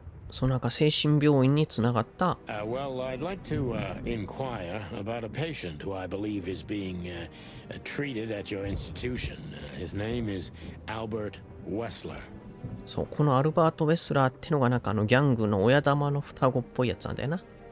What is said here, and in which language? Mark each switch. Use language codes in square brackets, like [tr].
[ja] そう、なんか精神病院につながった。 [en] Well, I'd like to inquire about a patient who I believe is being treated at your institution. His name is Albert Wessler. [ja] そう、このアルバート・ウェスラーってのがなんかギャングの親玉の双子っぽいやつなんだよな。